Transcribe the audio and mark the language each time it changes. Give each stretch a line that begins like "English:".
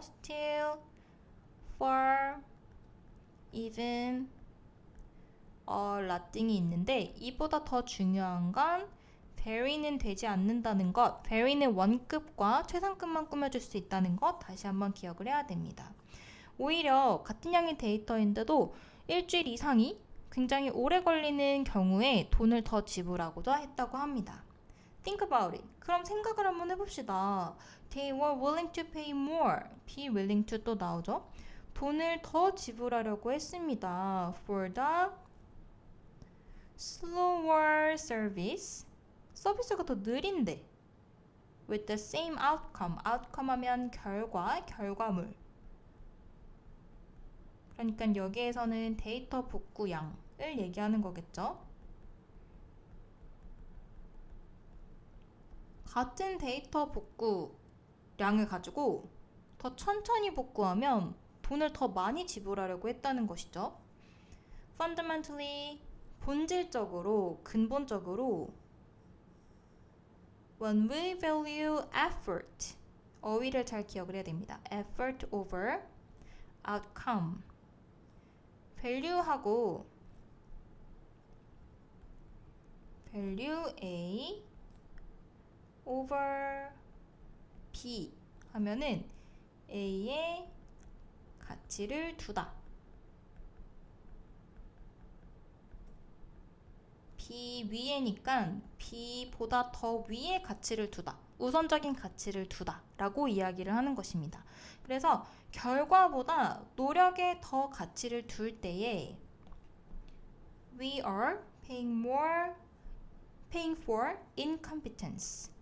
Korean: still, far, even, nothing이 있는데 이보다 더 중요한 건 very는 되지 않는다는 것, very는 원급과 최상급만 꾸며줄 수 있다는 것 다시 한번 기억을 해야 됩니다. 오히려 같은 양의 데이터인데도 일주일 이상이 굉장히 오래 걸리는 경우에 돈을 더 지불하고자 했다고 합니다.
English: Think about it.
Korean: 그럼 생각을 한번 해봅시다.
English: They were willing to pay more. Be willing to
Korean: 또 나오죠. 돈을 더 지불하려고 했습니다.
English: For the slower service.
Korean: 서비스가 더 느린데.
English: With the same outcome.
Korean: outcome 하면 결과, 결과물. 그러니까 여기에서는 데이터 복구량을 얘기하는 거겠죠. 같은 데이터 복구량을 가지고 더 천천히 복구하면 돈을 더 많이 지불하려고 했다는 것이죠. Fundamentally, 본질적으로, 근본적으로
English: when we value effort,
Korean: 어휘를 잘 기억을 해야 됩니다.
English: effort over outcome.
Korean: value하고 value A over B 하면은 A의 가치를 두다. B 위에니까 B보다 더 위에 가치를 두다. 우선적인 가치를 두다 라고 이야기를 하는 것입니다. 그래서 결과보다 노력에 더 가치를 둘 때에
English: we are paying for incompetence.